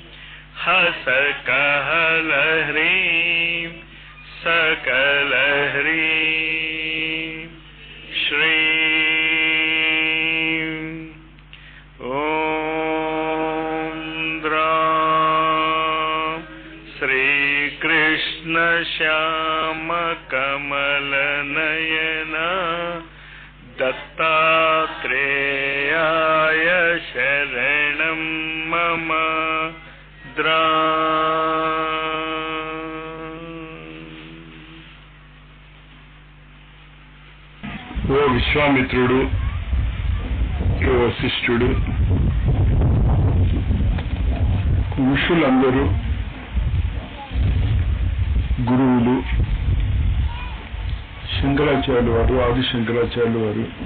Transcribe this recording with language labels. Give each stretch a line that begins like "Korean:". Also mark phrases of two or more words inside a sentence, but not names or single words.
Sanskrit: हसकहलह्रीं सकलह्रीं श्रीं ॐ द्रां श्रीकृष्णश्यामकमलनयना दत्तात्रेयाय शरणं मम
Telugu: ఓ విశ్వామిత్రుడు, ఓ వశిష్ఠుడు, ఋషులందరూ, గురువులు, శంకరాచార్యులు వారు, ఆది శంకరాచార్యులు వారు,